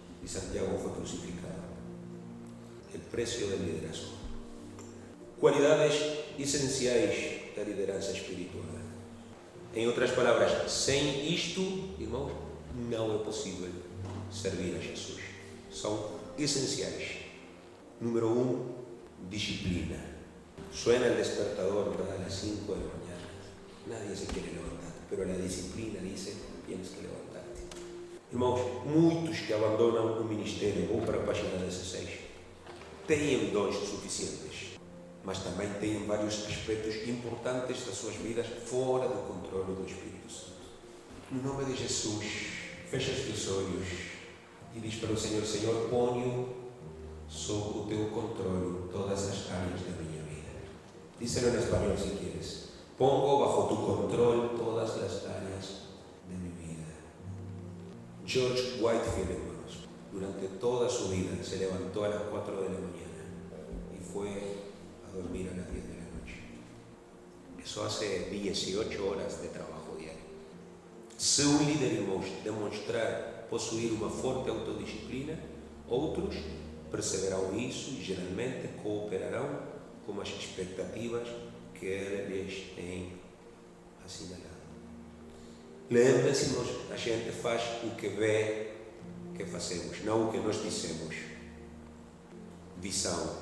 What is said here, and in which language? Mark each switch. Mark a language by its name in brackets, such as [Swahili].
[Portuguese] E Santiago foi crucificado. O preço do liderazgo. Qualidades essenciais da liderança espiritual. Em outras palavras, sem isto, irmãos, não é possível servir a Jesus. São essenciais. Número 1, disciplina. [Spanish] Suena el despertador a las 5 de la mañana. Nadie se quiere levantar, pero la disciplina dice: tienes que levantarte. [Portuguese] Irmãos, muitos que abandonam o ministério, vão para a página 16, têm dons suficientes, mas também têm vários aspectos importantes das suas vidas fora do controle do Espírito Santo. No nome de Jesus, fecha os teus olhos e diz para o Senhor: Senhor, ponho sob o teu controle todas as áreas da minha vida. [Spanish] Díselo en español si quieres. Pongo bajo tu control todas las áreas de mi vida. George Whitefield, hermanos, durante toda su vida se levantó a las 4 de la mañana y fue a dormir a las 10 de la noche. Eso hace 18 horas de trabajo diario. [Portuguese] Se un líder, irmãos, demonstrar possuir uma forte autodisciplina, outros perceberão isso e geralmente cooperarão com as expectativas que ele lhes tem assinalado. Lembre-se, irmãos, a gente faz o que vê que fazemos, não o que nós dissemos. Visão.